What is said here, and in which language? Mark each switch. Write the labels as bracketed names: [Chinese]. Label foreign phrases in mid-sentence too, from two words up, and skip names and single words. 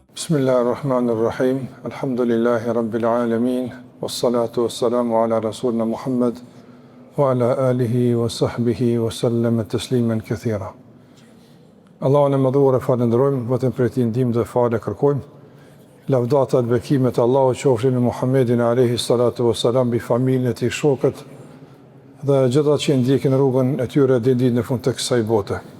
[Arabic] بسم الله الرحمن الرحيم. الحمد لله رب العالمين. والصلاة والسلام على رسولنا محمد وعلى آله وصحبه وسلم تسليما كثيرا. [Albanian] Allahun e madhuar e falenderojmë, vetëm për ti ndihmë dhe falë kërkojmë. Lavdata dhe bekimet e Allahut qofshin në Muhammedin [Arabic] عليه الصلاة والسلام, [Albanian] bi familjen e tij, shokët dhe gjithë ata që ndjekin rrugën e tyre deri në ditën e fundit të kësaj bote.